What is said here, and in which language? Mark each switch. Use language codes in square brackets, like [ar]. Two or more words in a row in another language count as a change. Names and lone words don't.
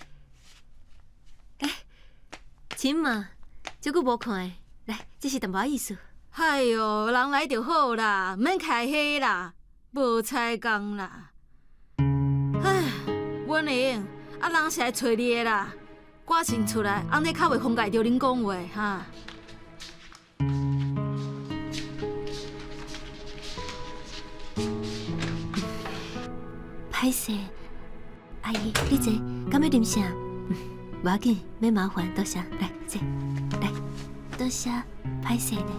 [nan] 亲嘛，这久无看的，来，这是淡薄意思。哎哟，人来就好啦，免开火啦，无采工啦。唉，文玲，人是来找你的啦，赶紧出来，安尼较袂妨碍着恁讲话哈。歹势，阿姨，你坐，敢要啉啥？无要紧，免麻烦，多谢。来，坐，来，多谢，歹势呢。